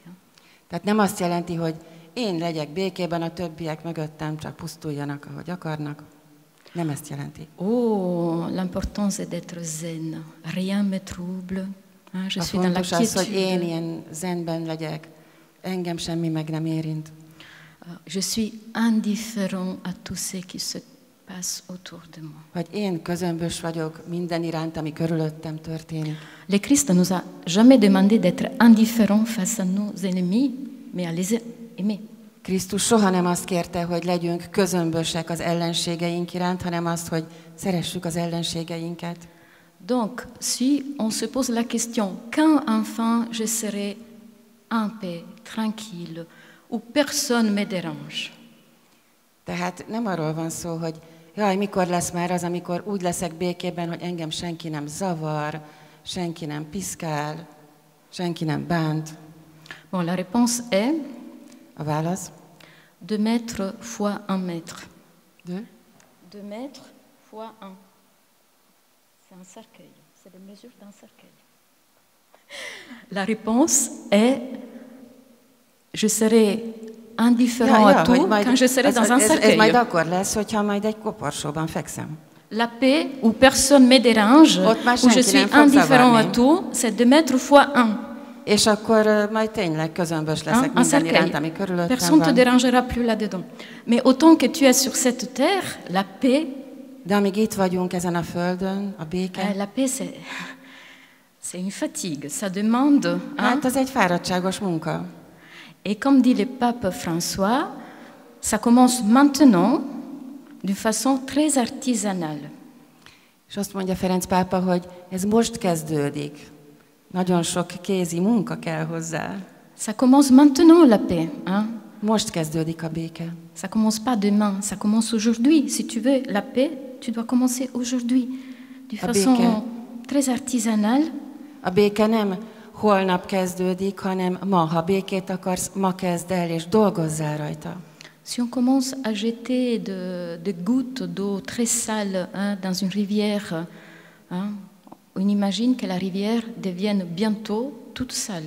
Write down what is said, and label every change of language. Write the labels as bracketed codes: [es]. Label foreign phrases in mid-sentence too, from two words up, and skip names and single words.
[hu] Tehát nem azt jelenti, hogy én legyek békében, a többiek mögöttem csak pusztuljanak, ahogy akarnak. Nem ezt jelenti. [fr] Oh, l'importance est d'être zen. Rien me trouble. Je suis dans la quiétude. [hu] Az, hogy én ilyen zenben legyek, engem semmi meg nem érint. [fr] Je suis indifférent à tout ce qui se passe autour de moi. [hu] Hogy én közömbös vagyok minden iránt, ami körülöttem történik. [fr] Le Christ nous a jamais demandé d'être indifférent face à nos ennemis, mais à les aimer. [hu] Krisztus soha nem azt kérte, hogy legyünk közömbösek az ellenségeink iránt, hanem azt, hogy szeressük az ellenségeinket. [fr] Donc, si on se pose la question, quand enfin je serai en paix, tranquille, où personne me dérange. [hu] Tehát nem arról van szó, hogy jaj, mikor lesz már az, amikor úgy leszek békében, hogy engem senki nem zavar, senki nem piszkál, senki nem bánt. [fr] Bon, la réponse est [hu] a válasz. [fr] De mètre fois un mètre. De? De mètre fois un. C'est un cercueil, c'est les mesures d'un cercueil. La réponse est, je serai indifférent à tout quand je serai dans un cercueil. [hu] Ez majd akkor lesz, hogyha majd egy koporsóban fekszem. [fr] La paix où personne ne me dérange, où je suis indifférent à tout, c'est de mettre fois un. [hu] És akkor majd tényleg közömbös leszek minden iránt, ami körülöttem [fr] Personne ne te [hu] van. [fr] dérangera plus là-dedans. Mais autant que tu es sur cette terre, la paix, [hu] De amíg itt vagyunk ezen a földön, a béke, [fr] la paix c'est une fatigue, ça demande. [hu] hát az egy fáradtságos munka. [fr] Et comme dit le pape François, ça commence maintenant d'une façon très artisanale. [hu] És azt mondja Ferenc pápa, hogy ez most kezdődik. Nagyon sok kézi munka kell hozzá. [fr] Ça commence maintenant la paix. [hu] Most kezdődik a béke. [fr] Ça commence pas demain, ça commence aujourd'hui. Si tu veux la paix, tu dois commencer aujourd'hui, d'une façon très artisanale. [hu] A béke nem holnap kezdődik, hanem ma. Ha békét akarsz, ma kezd el, és dolgozzál rajta. [fr] Si on commence à jeter de gouttes d'eau très sales dans une rivière, on imagine que la rivière devienne bientôt toute sale.